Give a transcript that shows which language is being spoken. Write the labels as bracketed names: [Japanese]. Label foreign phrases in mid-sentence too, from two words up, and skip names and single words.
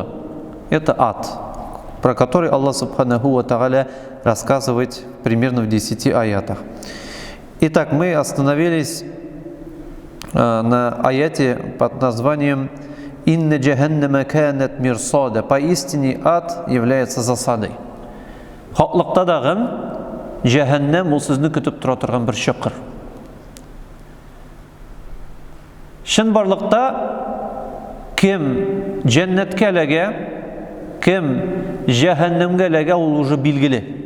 [Russian] Это ад, про который Аллах [Arabic] سبحانه وتعالى [Russian] рассказывает примерно в 10 аятах. Итак, мы остановились на аяте под названием [Arabic] «إن جهنم كانت مرصادا». [Russian] Поистине ад является засадой. [Tatar] Хаклыкта дагы джаханнам ул сезне көтеп тора торган бер чокыр. Шын барлықта кем жәннәткә эләгә, кем җәһәннәмгә эләгә, ул уже билгеле.